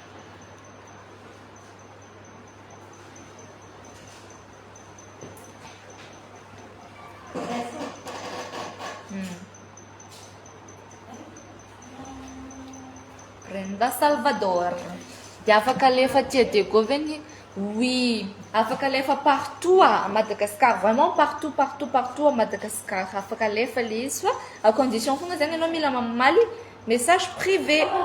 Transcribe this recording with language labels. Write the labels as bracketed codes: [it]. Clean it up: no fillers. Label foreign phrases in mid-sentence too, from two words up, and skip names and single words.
[mg] Brenda Salvador. Dia afaka alefa tia Diego veny. [fr] Oui, [mg] afaka alefa [fr] partout à Madagascar, vraiment partout, partout, partout à Madagascar. [mg] Afaka alefa le izy fa [fr] à condition [mg] fogna zany anao mila mamaly [fr] message privé.